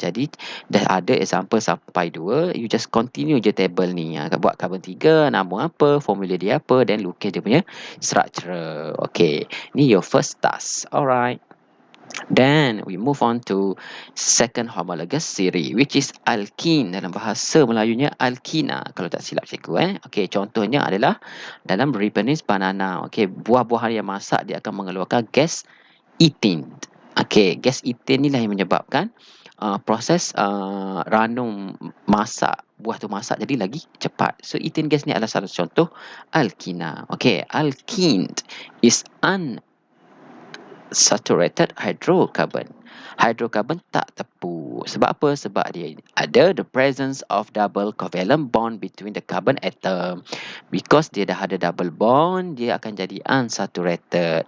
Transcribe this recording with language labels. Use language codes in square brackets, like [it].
[ms] Jadi dah ada example sampai 2. [en] You just continue [ms] je table ni. Buat carbon 3, nama apa, formula dia apa, then lukis dia punya structure. [en] Okay, ni your first task. Alright. Then we move on to second homologous series, which is alkene. [ms] Dalam bahasa Melayunya alkina, kalau tak silap cikgu. Okay, contohnya adalah dalam ripenis banana. Okay, buah-buahan yang masak dia akan mengeluarkan gas ethene. Okay, gas ethene ni lah yang menyebabkan proses ranum masak, buah tu masak jadi lagi cepat. So ethene gas ni adalah salah satu contoh alkina. [en] Okay, alkene is unsaturated hydrocarbon. Hydrocarbon [ms] tak tepu. Sebab apa? Sebab dia ada [en] the presence of double covalent bond between the carbon atom. [ms] Because dia dah ada double bond, dia akan jadi unsaturated.